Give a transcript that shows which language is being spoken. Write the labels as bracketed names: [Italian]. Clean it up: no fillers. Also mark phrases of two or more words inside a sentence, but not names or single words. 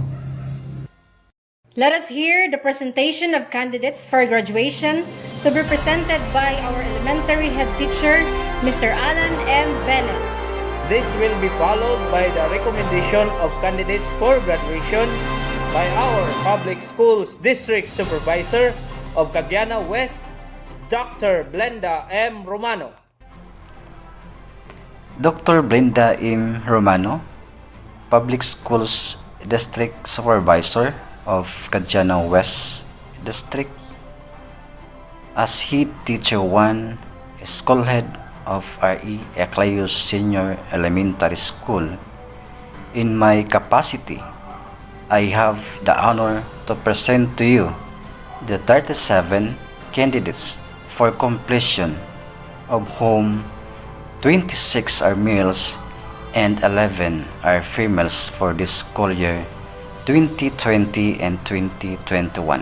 [English] Let us hear the presentation of candidates for graduation to be presented by our elementary head teacher, Mr. Alan M. Velez. This will be followed by the recommendation of candidates for graduation by our Public Schools District Supervisor of Cagayan West, Dr. Blenda M. Romano. Dr. Brenda M. Romano, Public Schools District Supervisor of Cagayan West District, as Head Teacher 1, School Head of RE Ecleo Sr. Elementary School. In my capacity, I have the honor to present to you the 37 candidates for completion, of whom 26 are males and 11 are females for this school year 2020 and 2021.